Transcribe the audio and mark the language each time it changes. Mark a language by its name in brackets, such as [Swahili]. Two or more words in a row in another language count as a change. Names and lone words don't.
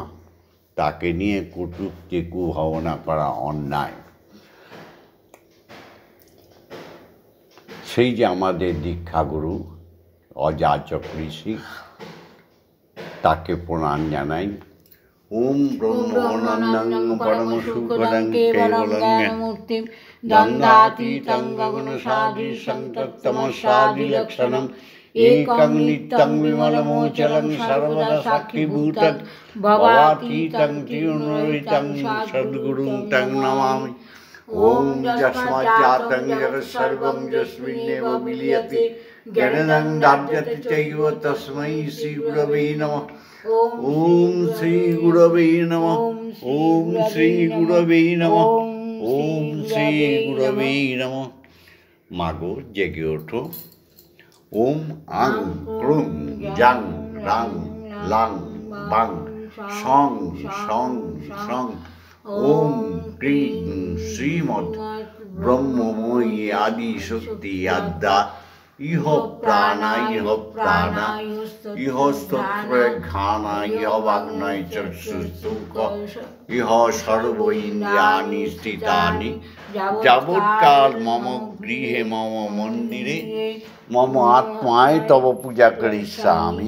[Bangla] তাকে নিয়ে কটূক্তি কুভাবনা করা অন্যায়। সেই যে আমাদের দীক্ষাগুরু অযাচক ঋষি, তাকে প্রণাম জানাই। [Sanskrit] ওম ব্রহ্মানন্দং পরম সুখদং কেবলং জ্ঞানমূর্তিং দ্বন্দ্বাতীতং গগনসাদৃশং তত্ত্বমস্যাদিলক্ষণং একং নিত্যং বিমলমোচলং সর্বদা সাক্ষীভূতং ভবাতীতং ত্রিগুণরহিতং সদ্গুরুং তং নমামি। ওম যস্মাজ্জাতং জগৎসর্বং যস্মিন্নেব বিলীয়তে জ্ঞানদং দার্যতে চৈব তস্मै শ্রীগুরবে নমঃ। ওম শ্রী গুরবে নমঃ। ওম শ্রী গুরবে নমঃ। ওম শ্রী গুরবে নমঃ। [Bangla] মাগো জেগে ওঠো। [Sanskrit] ওম আং ক্রুং জাং রাং লাং বাং সং সং সং। ওম ক্রিং শ্রীমৎ ব্রহ্মময়ী আদি শক্তি আদ্যা ইহ প্রাণা ইহ স্তোত্রঘ্রাণা ইহ বাগ্নয় চক্ষুস্তুক ইহ সর্ব ইন্দ্রিয়াণি স্থিতানি যাবৎকাল মম গৃহে মম মন্দিরে মম আত্মায় তব পূজা করিষ্যামি।